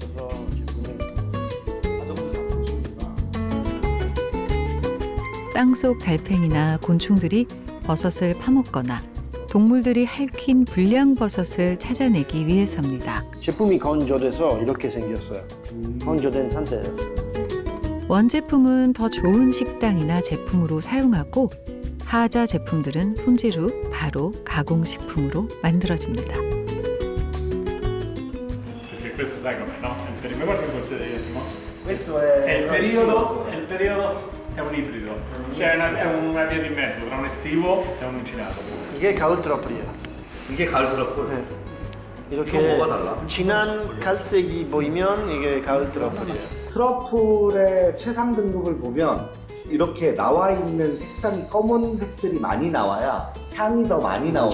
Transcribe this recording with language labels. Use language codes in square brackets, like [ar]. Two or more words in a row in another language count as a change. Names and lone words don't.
[ko] 땅속 달팽이나 곤충들이 버섯을 파먹거나 동물들이 핥힌 불량 버섯을 찾아내기 위해서입니다. 제품이 건조돼서 이렇게 생겼어요. 건조된 상태예요. 원제품은 더 좋은 식당이나 제품으로 사용하고 하자 제품들은 손질 후 바로 가공식품으로 만들어집니다. [it] Questo sai com'è, no? Ma guarda il coltello, Questo è il periodo è un ibrido, cioè è una via di mezzo tra un estivo e un uncinato. [ko] 이게 가을 트러플이에요. 이게 가을 트러플. 네. 이거 이렇게 뭐가 달라? 진한 갈색이 보이면 이게 가을 트러플이에요. 트러플의 최상 등급을 보면 이렇게 나와 있는 색상이 검은색들이 많이 나와야 향이 더 많이 나오는